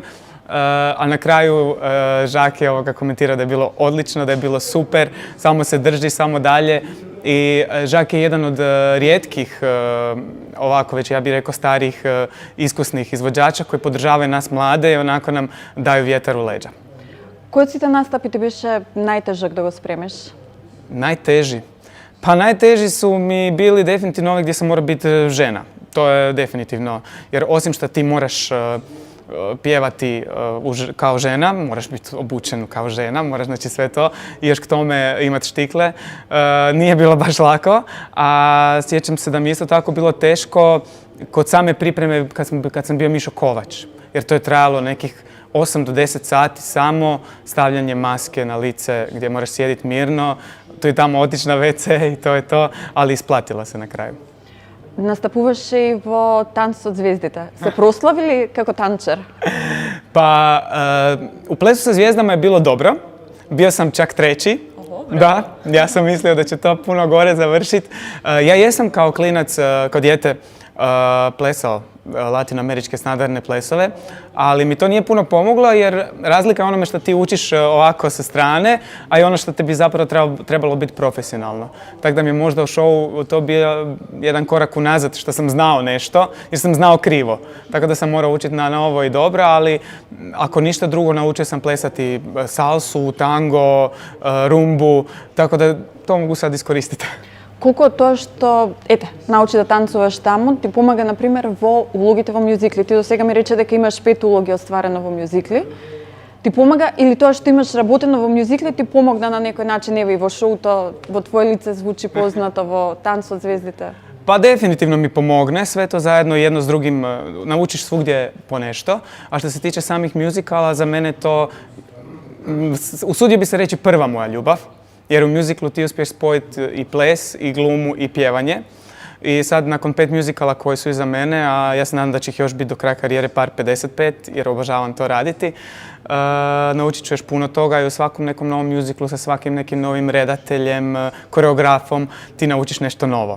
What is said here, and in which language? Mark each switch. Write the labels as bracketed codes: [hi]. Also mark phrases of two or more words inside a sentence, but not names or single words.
[hr] A na kraju Jacques je komentirao da je bilo odlično, da je bilo super, samo se drži, samo dalje. I Jacques je jedan od rijetkih, ovako već ja bih rekao starih, iskusnih izvođača koji podržavaju nas mlade i onako nam daju vjetar u leđa. [mk] Кој од сите настапи ти беше најтежок да го спремиш? [hr] Najteži? Pa najteži su mi bili definitivno ovi gdje sam morao biti žena. To je definitivno, jer osim što ti moraš pjevati kao žena, moraš biti obučen kao žena, moraš znači sve to i još k tome imati štikle. Nije bilo baš lako, a sjećam se da mi isto tako bilo teško kod same pripreme kad sam bio Mišo Kovač, jer to je trajalo nekih 8 do 10 sati samo stavljanje maske na lice gdje moraš sjediti mirno, tu i tamo otići na WC i to je to, ali isplatilo se na kraju. [mk] Настапуваше и во Танц од звездите. Се прославили како танчер? [hr] Pa, u Plesu sa zvijezdama je bilo dobro. Bio sam čak treći. Da, ja sam mislio da će to puno gore završiti. Ja jesam kao klinac, kao dijete, plesao latinoameričke standardne plesove, ali mi to nije puno pomoglo jer razlika je onome što ti učiš ovako sa strane, a i ono što te bi zapravo trebalo biti profesionalno. Tako da mi je možda u šovu to bio jedan korak unazad što sam znao nešto, jer sam znao krivo. Tako da sam morao učiti na novo i dobro, ali ako ništa drugo naučio sam plesati salsu, tango, rumbu, tako da to mogu sad iskoristiti. [mk] Колку тоа што, научи да танцуваш таму, ти помага, например, во улогите во мюзикли. Ти до сега ми рече дека имаш 5 улоги остварено во мюзикли. Ти помага, или тоа што имаш работено во мюзикли, ти помогна на некој начин, ево и во шоуто, во твое лице звучи познато, во Танц од звездите? [hr] Pa definitivno mi pomogne, sve to zajedno jedno s drugim, naučiš svugdje po nešto. A što se tiče samih muzikala, za mene to, usudio bi se reći, prva moja ljubav. Jer u muziklu ti uspiješ spojiti i ples, i glumu, i pjevanje. I sad, nakon 5 muzikala koji su iza mene, a ja se nadam da će ih još biti do kraja karijere par 55, jer obožavam to raditi, naučit ću još puno toga i u svakom nekom novom muziklu sa svakim nekim novim redateljem, koreografom, ti naučiš nešto novo.